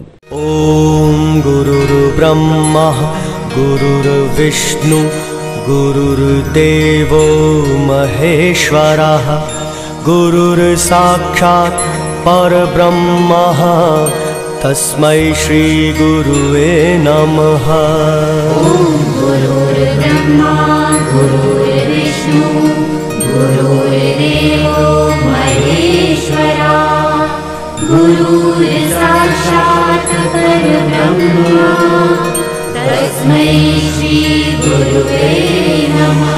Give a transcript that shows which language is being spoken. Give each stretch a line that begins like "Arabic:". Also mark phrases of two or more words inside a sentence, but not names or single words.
Sanskrit: ఓం గురుర్ బ్రహ్మ గురుర్ విష్ణు గురుర్దేవో మహేశ్వరః గురుర్ సాక్షాత్ పరబ్రహ్మః తస్మై శ్రీ గురువే నమః. ఓం గురుర్బ్రహ్మా గురుర్విష్ణు గురుర్దేవో మహేశ్వరః గురుర్ సాక్షాత్ పరబ్రహ్మ తస్మై శ్రీ గురువే నమః.